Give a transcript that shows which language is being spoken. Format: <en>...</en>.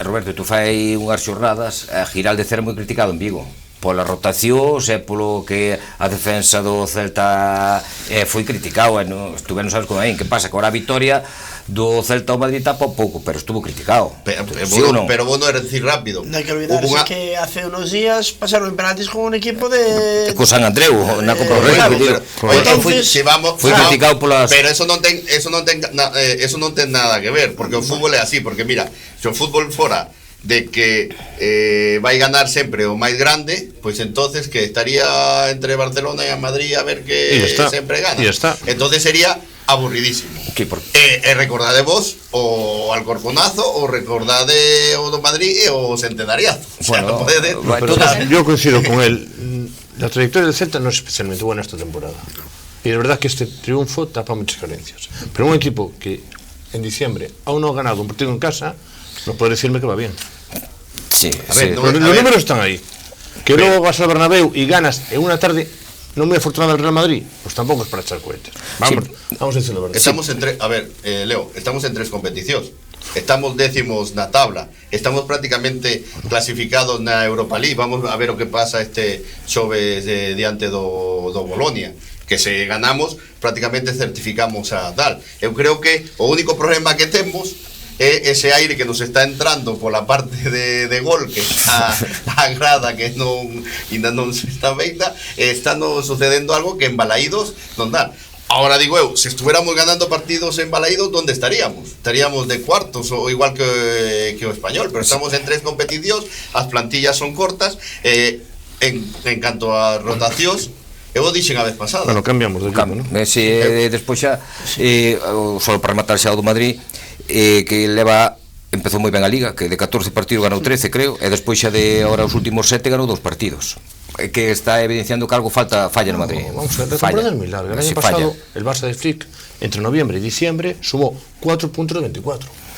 <gl>Roberto, tú fai unhas xornadas, Giraldez era moi criticado en Vigo pola rotación, e polo que a defensa do Celta foi criticado, non sabes como aí, que pasa, que agora a vitoria do Celta ao Madrid tapa un pouco, pero estuvo criticado. Pero vos non era decir rápido. Non hai</gl> <es>que olvidarse que hace unos días pasaron en penaltis con un equipo de...</es> <gl>Co San Andreu, na Copa do Rei. Foi criticado polas... Pero eso non ten nada que ver, porque o fútbol é así, porque mira, se o fútbol fora de que vai ganar sempre o máis grande, pois entonces que estaría entre Barcelona e a Madrid a ver que sempre gana. Entonces sería aburridísimo. Recordade vos o Alcorconazo, o recordade o do Madrid e o centenariazo.</gl> <es>Bueno, yo coincido con él. La trayectoria del Celta no es especialmente buena esta temporada. Y de verdad que este triunfo tapa muchas carencias. Pero un equipo que en diciembre aún no ha ganado un partido en casa, no puede decirme que va bien. Sí, a ver, los números están ahí. Que luego vas al Bernabéu y ganas en una tarde no muy afortunada del Real Madrid, pues tampoco es para echar cohetes. Vamos a decirlo verdad.</es> <gl>Estamos en Leo, estamos en 3 competicións. Estamos décimos na tabla, estamos prácticamente clasificados na Europa League. Vamos a ver o que pasa este xoves diante do Bolonia, que se ganamos prácticamente certificamos a tal. Eu creo que o único problema que temos é ese aire que nos está entrando pola parte de gol, que está a grada que ainda non se está feita, está nos sucedendo algo que en Balaídos non dá.</gl> <es>Ahora</es> <gl>digo eu,</gl> <es>se estuviéramos ganando partidos en Balaídos, ¿dónde estaríamos?</es> <gl>Estaríamos de cuartos, o igual que o Español, pero estamos en 3 competicións, as plantillas son cortas, en canto a rotacións, eu o dixen a vez pasada. Bueno, cambiamos de equipo, ¿no? Despois xa, só para rematar xa o do Madrid, que empezou moi ben a Liga, que de 14 partidos ganou 13, creo, e despois xa de ahora os últimos 7 ganou 2 partidos, que está evidenciando que algo falla no Madrid.</gl> <es>Vamos a ver, la temporada es muy larga. El año pasado el Barça de Flick entre noviembre y diciembre sumó 4 puntos de 24.</es>